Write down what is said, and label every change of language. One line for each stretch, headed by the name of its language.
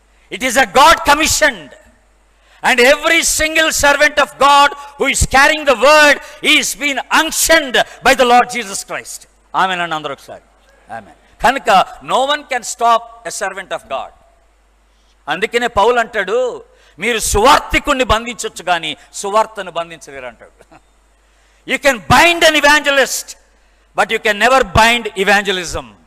English: It is a God commissioned. And every single servant of God who is carrying the word is being unctioned by the Lord Jesus Christ. Amen and
Telugu: andaru okasari.
English: Amen. Kanuka no one can stop a servant of God.
Telugu: అందుకనే పౌలు అంటాడు, మీరు సువార్తికుణ్ణి బంధించవచ్చు కానీ సువార్తను బంధించలేరు అంటాడు.
English: You can bind an evangelist, but you can never bind evangelism.